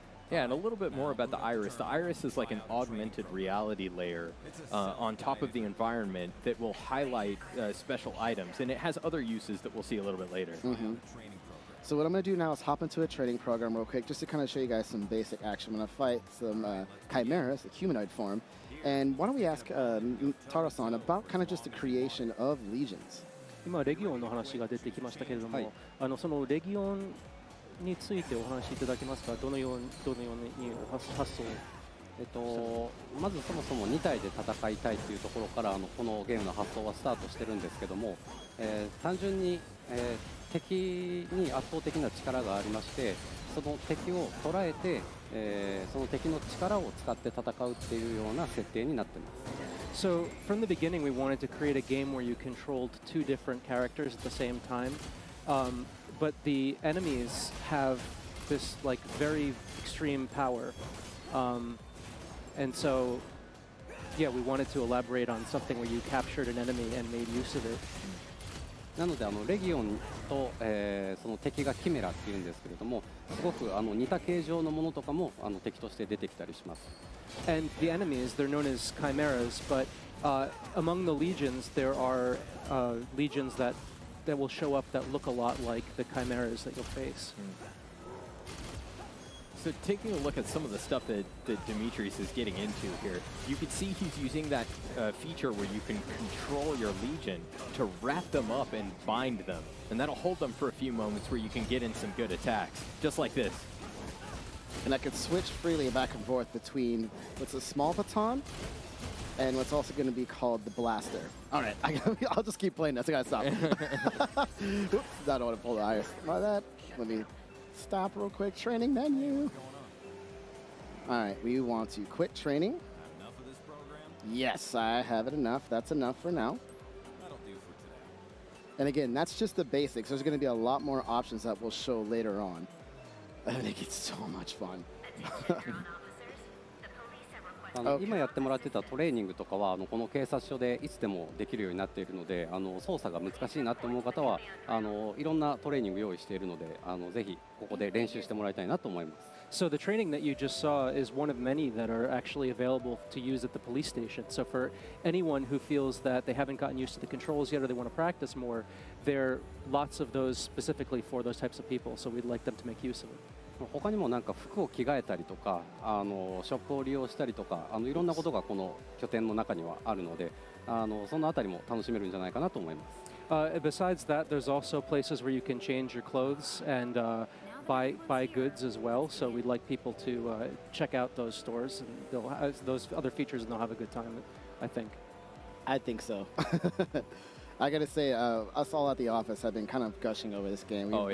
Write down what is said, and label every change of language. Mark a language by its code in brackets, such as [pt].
[en] Yeah, and a little bit more about the iris. The iris is like an augmented reality layer on top of the environment that will highlight special items, and it has other uses that we'll see a little bit later. So what I'm going to do now is hop into a training program real quick, just to kind of show you guys some basic action. I'm going to fight some chimeras, the humanoid form. And why don't we ask Tara-san about kind of just the creation of legions. [ja] 今レギオンの話が出てきましたけれども、そのレギオンについてお話しいただけますか。どのように発想。まずそもそも2体で戦いたいというところからこのゲームの発想はスタートしてるんですけども、単純に、敵に圧倒的な力がありまして、その敵を捉えて、その敵の力を使って戦うっていうような設定になってます。 [en] So from the beginning, we wanted to create a game where you controlled two different characters at the same time, but the enemies have this like very extreme power, and so yeah, we wanted to elaborate on something where you captured an enemy and made use of it. [ja] なのでレギオンと、その敵がキメラっていうんですけれども、すごく似た形状のものとかも敵として出てきたりします。 [en] And the enemies, they're known as chimeras, but among the legions, there are legions that will show up that look a lot like the chimeras that you'll face. So taking a look at some of the stuff that Dimitris is getting into here, you can see he's using that feature where you can control your Legion to wrap them up and bind them. And that'll hold them for a few moments where you can get in some good attacks, just like this. And I could switch freely back and forth between what's a small baton and what's also going to be called the blaster. All right, I'll just keep playing this. I got to stop. Oops, I don't want to pull the iris. By that, let me stop real quick. Training menu. All right, we want to quit training. Enough of this program? Yes, I have it enough. That's enough for now. That'll do for today. And again, that's just the basics. There's going to be a lot more options that we'll show later on. I think it's so much fun. [ja] 今やってもらってたトレーニングとかはこの警察署でいつでもできるようになっているので操作が難しいなと思う方はいろんなトレーニング用意しているのでぜひここで練習してもらいたいなと思います。 [en] So the training that you just saw is one of many that are actually available to use at the police station. So for anyone who feels that they haven't gotten used to the controls yet or they want to practice more, there are lots of those specifically for those types of people. So we'd like them to make use of it. [ja] 他にもなんか服を着替えたりとかショップを利用したりとかいろんなことがこの拠点の中にはあるのでそのあたりも楽しめるんじゃないかなと思います。 [en] Besides that, there's also places where you can change your clothes and buy goods as well. So we'd like people to check out those stores and they'll have those other features and they'll have a good time, I think. I think so. I gotta say, us all at the office have been kind of gushing over this game.